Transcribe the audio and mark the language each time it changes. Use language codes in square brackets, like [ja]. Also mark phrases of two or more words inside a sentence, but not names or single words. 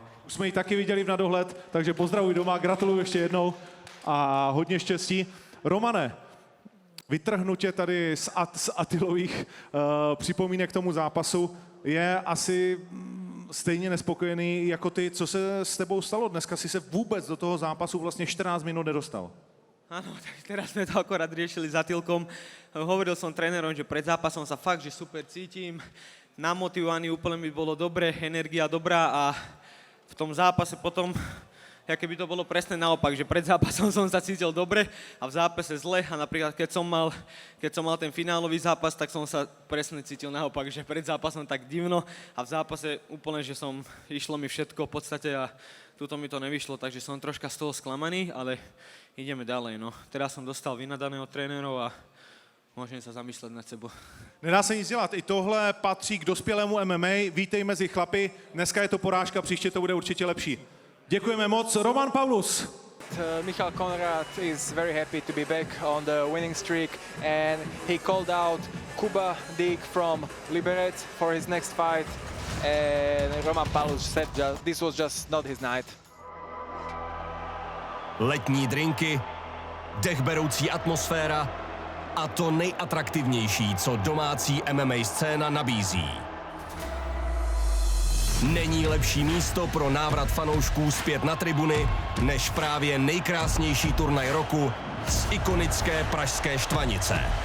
[cs] Už jsme ji taky viděli v nadohled, takže pozdravuj doma, gratuluju ještě jednou a hodně štěstí. Romane, vytrhnu tě tady z Atilových připomínek k tomu zápasu. Je asi stejně nespokojený jako ty. Co se s tebou stalo? Dneska si se vůbec do toho zápasu vlastně 14 minút nedostal. [sk] Áno, tak teraz sme to akorát riešili s Atilkom. Hovoril som trénerom, že pred zápasom sa fakt, že super cítim, namotivovaný, úplne mi bolo dobre, energia dobrá a v tom zápase potom, keby to bolo presne naopak, že pred zápasom som sa cítil dobre a v zápase zle a napríklad keď som mal ten finálový zápas, tak som sa presne cítil naopak, že pred zápasom tak divno a v zápase úplne, že išlo mi všetko v podstate a tuto mi to nevyšlo, takže som troška z toho sklamaný, ale ideme ďalej, no. Teraz som dostal vynadaného trénerov a môžem sa zamyslet nad sebou. [cs] Nedá se nic dělat, i tohle patří k dospělému MMA. Vítej mezi chlapy, dneska je to porážka, příště to bude určitě lepší. Děkujeme moc. Roman Paulus. [en] Michal Konrad is very happy to be back on the winning streak and he called out Kuba Dick from Liberec for his next fight and Roman Paulus said this was just not his night. [cs] Letní drinky, dechberoucí atmosféra a to nejatraktivnější, co domácí MMA scéna nabízí. Není lepší místo pro návrat fanoušků zpět na tribuny, než právě nejkrásnější turnaj roku z ikonické pražské Štvanice.